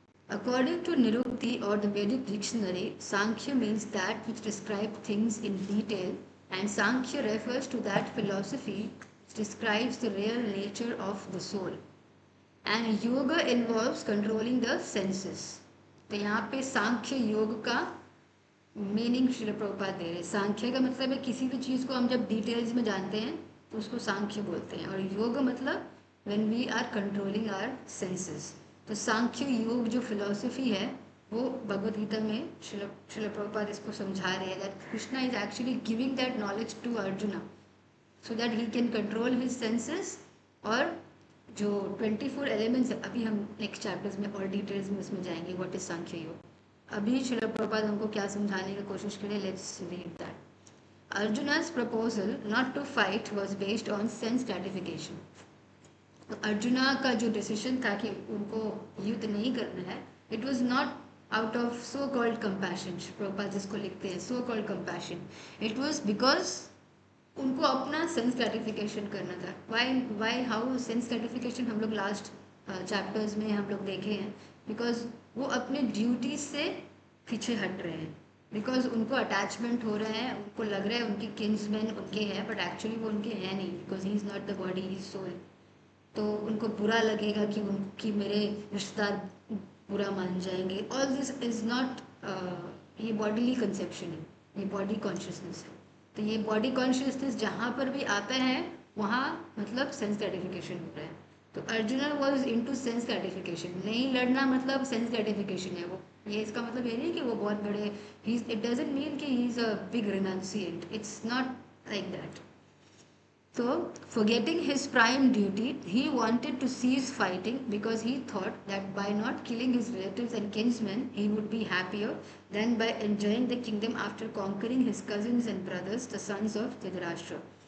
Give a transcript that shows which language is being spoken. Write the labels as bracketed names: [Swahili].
[English] According to Nirukti or the Vedic dictionary, Sankhya means that which describes things in detail, and Sankhya refers to that philosophy which describes the real nature of the soul. And yoga involves controlling the senses. [Hindi] तो यहाँ पे सांख्य योग का meaning Srila Prabhupada दे रहे हैं. सांख्य का मतलब है किसी भी चीज़ को हम जब डिटेल्स में जानते हैं तो उसको सांख्य बोलते हैं, और योग मतलब [English] When we are controlling our senses. [Hindi] तो सांख्य योग जो फिलॉसफी है वो भगवद गीता में श्रील प्रभुपाद इसको समझा रहे हैं [English] That Krishna is actually giving that knowledge to Arjuna so that he can control his senses. [Hindi] और जो 24 एलिमेंट्स है, अभी हम नेक्स्ट चैप्टर्स में और डिटेल्स में उसमें जाएंगे [English] What is Sankhya yoga. [Hindi] अभी श्रील प्रभुपाद हमको क्या समझाने की कोशिश करें, [English] Let's read that. Arjuna's proposal not to fight was based on sense gratification. [Hindi] तो अर्जुना का जो डिसीजन था कि उनको युद्ध नहीं करना है, [English] It was not out of so called compassion. [Hindi] Prabhupada जिसको लिखते हैं [English] so called compassion, it was because [Hindi] उनको अपना सेंस ग्रेटिफिकेशन करना था. [English] why how [Hindi] सेंस ग्रेटिफिकेशन हम लोग लास्ट चैप्टर्स में हम लोग देखे हैं. बिकॉज वो अपने ड्यूटी से पीछे हट रहे हैं, बिकॉज उनको अटैचमेंट हो रहा है, उनको लग रहा है उनके किन्समैन उनके हैं, [English] but actually [Hindi] वो उनके हैं नहीं, [English] Because he is not the body, he is soul. [Hindi] तो उनको बुरा लगेगा कि मेरे रिश्तेदार बुरा मान जाएंगे. [English] all this is not, [Hindi] ये बॉडीली कंसेप्शन है, ये बॉडी कॉन्शियसनेस है. तो ये बॉडी कॉन्शियसनेस जहाँ पर भी आता है वहाँ मतलब सेंस ग्रेटिफिकेशन हो रहा है. तो arjuna [English] Was into sense gratification. [Hindi] नहीं लड़ना मतलब सेंस ग्रेटिफिकेशन है वो. ये इसका मतलब ये नहीं कि वो बहुत बड़े, [English] it doesn't mean [Hindi] कि [English] He is a big renunciant. It's not like that. So, forgetting his prime duty, he wanted to cease fighting because he thought that by not killing his relatives and kinsmen, he would be happier than by enjoying the kingdom after conquering his cousins and brothers, the sons of Dhritarashtra.